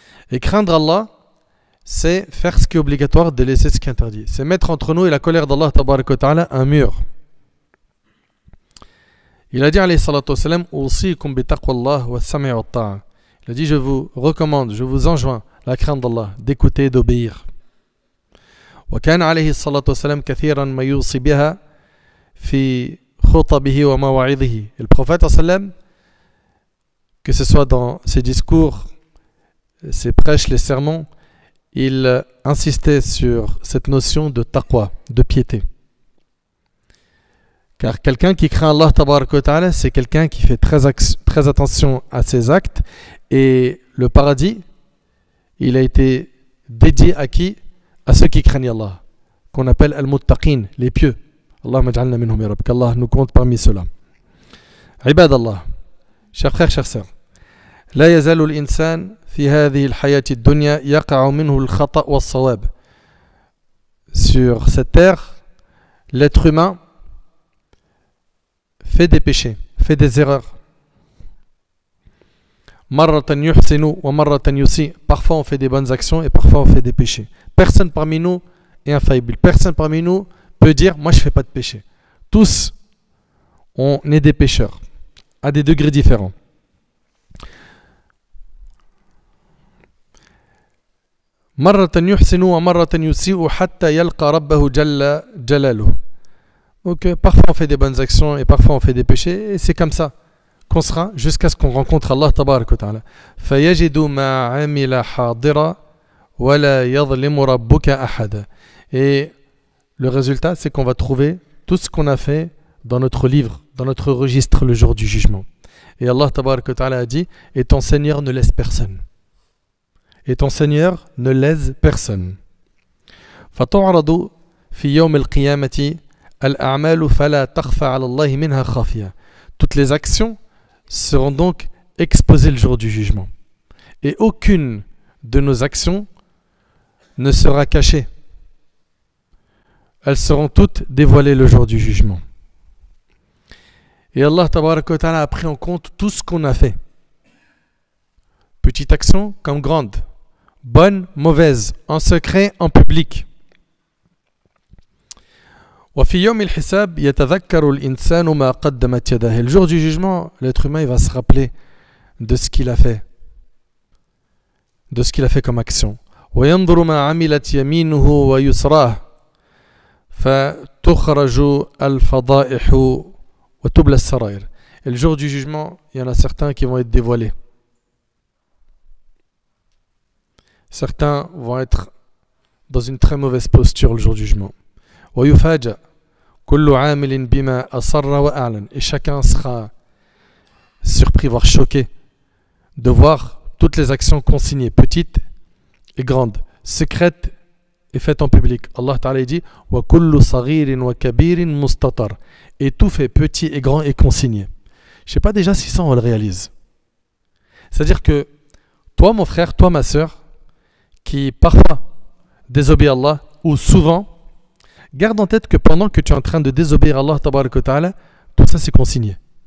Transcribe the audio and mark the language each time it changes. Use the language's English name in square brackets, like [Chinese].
[French] Et craindre Allah, c'est faire ce qui est obligatoire, de laisser ce qui est interdit. C'est mettre entre nous et la colère d'Allah tabaraka wa ta'ala un mur. Il a dit [Arabic] alayhi salatu wassalam, Usikum bi taqwallah wa sam'i wa ta'a. [French] Il a dit, je vous recommande, je vous enjoins la crainte d'Allah, d'écouter et d'obéir. [Arabic] وكان عليه الصلاة والسلام كثيرا ما يوصي بها في خطبه ومواعظه. [French] Le prophète sallam, que ce soit dans ses discours, ses prêches, les sermons, il insistait sur cette notion de taqwa, de piété. Car quelqu'un qui craint Allah tabaraka wa ta'ala, c'est quelqu'un qui fait très attention à ses actes, et le paradis, il a été dédié à qui? À ceux qui craignent Allah, qu'on appelle al-muttaqin, les pieux. [Arabic] Allahumma ja'alna minhum ya Rabb, [French] qu'Allah nous compte parmi ceux-là. [Arabic] Ibad Allah, [French] chers frères, chères sœurs, [Arabic] لا يزال الإنسان في هذه الحياة الدنيا يقع منه الخطأ والصواب. [French] Sur cette terre, l'être humain fait des péchés, fait des erreurs. [Arabic] مرة يحسن ومرة يسيء. [French] Parfois on fait des bonnes actions et parfois on fait des péchés. Personne parmi nous est infaillible. Personne parmi nous peut dire moi je ne fais pas de péché. Tous on est des pécheurs à des degrés différents. [Arabic] مرة يحسن ومرة يسيء حتى يلقى ربه جل جلاله. [French] Donc parfois on fait des bonnes actions et parfois on fait des péchés, et c'est comme ça qu'on sera jusqu'à ce qu'on rencontre Allah tabaraka wa ta'ala. [Arabic] فَيَجِدُ مَا عَمِلَ حَاضِرًا وَلَا يَظْلِمُ رَبُّكَ أَحَدًا. [French] Et le résultat, c'est qu'on va trouver tout ce qu'on a fait dans notre livre, dans notre registre le jour du jugement. Et Allah tabaraka wa ta'ala a dit, et ton Seigneur ne laisse personne. Et ton Seigneur ne lèse personne. [Arabic] فَتُعْرَضُ فِي يَوْمِ الْقِيَامَةِ الْأَعْمَالُ فَلَا تَخْفَى عَلَى اللَّهِ مِنْهَا خَافِيَةٌ. [French] Toutes les actions seront donc exposées le jour du jugement. Et aucune de nos actions ne sera cachée. Elles seront toutes dévoilées le jour du jugement. Et Allah tabaraka wa ta'ala a pris en compte tout ce qu'on a fait. Petite action comme grande, bonne, mauvaise, en secret, en public. [Arabic] وفي يوم الحساب يتذكر الإنسان ما قدمت يداه. [French] Le jour du jugement, l'être humain il va se rappeler de ce qu'il a fait. De ce qu'il a fait comme action. [Arabic] وينظر ما عملت يمينه ويسراه فتخرج الفضائح وتبلى السرائر. [French] Et le jour du jugement, il y en a certains qui vont être dévoilés. Certains vont être dans une très mauvaise posture le jour du jugement. [Arabic] ويفاجأ كل عامل بما أصر وأعلن. [French] Et chacun sera surpris, voire choqué de voir toutes les actions consignées, petites et grandes, secrètes et faites en public. Allah Ta'ala dit [Arabic] وَكُلُّ صَغِيرٍ وَكَبِيرٍ مُسْتَطَرٍ. [French] Et tout fait petit et grand est consigné. Je ne sais pas déjà si ça on le réalise. C'est-à-dire que toi mon frère, toi ma soeur, qui parfois désobéit à Allah, ou souvent, garde en tête que pendant que tu es en train de désobéir à Allah Tabaraka wa Ta'ala, tout ça c'est consigné.